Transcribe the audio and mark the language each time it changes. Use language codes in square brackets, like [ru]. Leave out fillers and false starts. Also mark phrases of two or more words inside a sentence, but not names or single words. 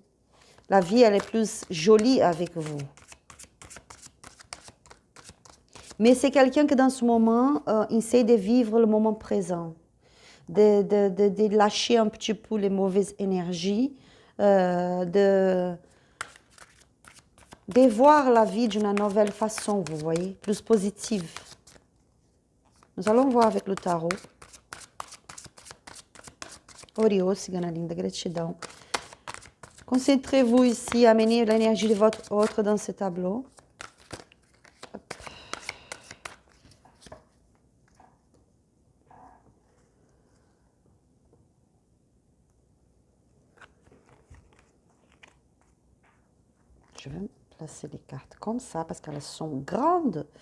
[fr] La vie, elle est plus jolie avec vous. Mais c'est quelqu'un qui, dans ce moment, essaie de vivre le moment présent, de lâcher un petit peu les mauvaises énergies, de voir la vie d'une nouvelle façon, vous voyez, plus positive. Nous allons voir avec le tarot. [pt] Oriô, cigana linda, gratidão. [fr] Concentrez-vous ici, amenez l'énergie de votre autre dans ce tableau. Je vais placer les cartes comme ça parce qu'elles sont grandes.